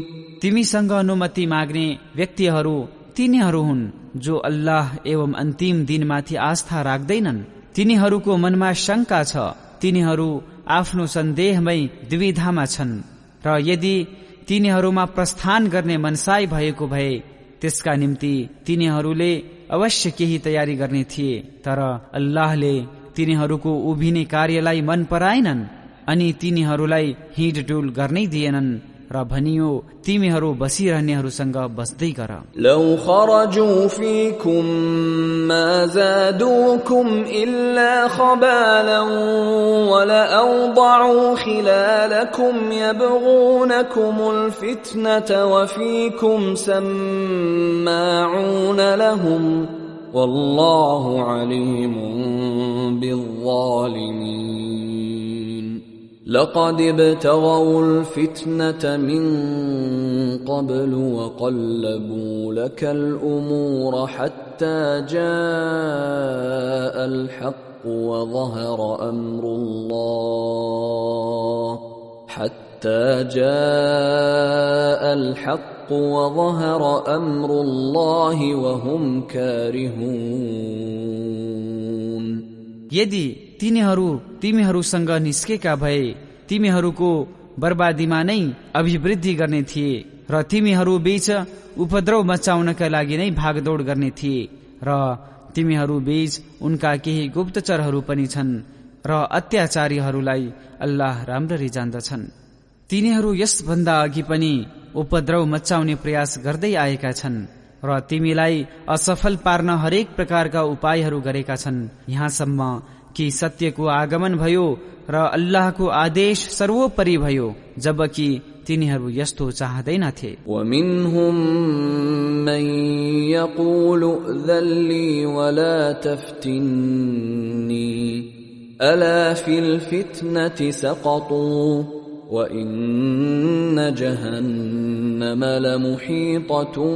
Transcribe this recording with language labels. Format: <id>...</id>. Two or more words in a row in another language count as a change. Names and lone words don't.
<ne>तिमीसँग अनुमति माग्ने व्यक्तिहरू तिनीहरू हुन् जो अल्लाह एवं अन्तिम दिनमाथि आस्था राख्दैनन्। तिनीहरूको मनमा शंका छ, तिनीहरू आफ्नो सन्देहमै दुविधामा छन् र यदि तिनीहरूमा प्रस्थान गर्ने मनसाई भएको भए त्यसका निम्ति तिनीहरूले अवश्य केही तयारी गर्ने थिए, तर अल्लाहले तिनीहरूको उभिने कार्यलाई मन पराएनन् अनि तिनीहरूलाई हिँडडुल गर्नै दिएनन् र भनियो तिमीहरू बसिरहनेहरूसँग बस्दै गर।</ne> <ar>لو خرجوا فيكم ما زادوكم إلا خبالا वलअवضعوا خلالكم يبغونكم الفتنة وفيكم سماعون لهم والله عليم بالظالمين. لقد ابتغوا الفتنة من قبل وقلبوا لك الأمور حتى جاء الحق وظهر أمر الله وهم كارهون।</ar> <ne>यदि तिमीहरूसँग निस्केका भए तिमीहरूको बर्बादीमा नै अभिवृद्धि गर्ने थिए र तिमीहरू बीच उपद्रव मचाउनका लागि नै भागदौड गर्ने थिए र तिमीहरू बीच उनका केही गुप्तचरहरू पनि छन् र अत्याचारीहरूलाई अल्लाह राम्ररी जान्दछन्। तिनीहरू यसभन्दा अघि पनि उपद्रव मचाउने प्रयास गर्दै आएका छन् र तिमीलाई असफल पार्न हरेक प्रकारका उपायहरू गरेका छन्, यहाँसम्म कि सत्यको आगमन भयो र अल्लाहको आदेश सर्वोपरि भयो, जबकि तिनीहरू यस्तो चाहदैनथे।</ne> <ar>ومنهم من يقول ائذن لي ولا تفتني ألا في الفتنة سقطوا وإن جهنم لمحيطة</ar>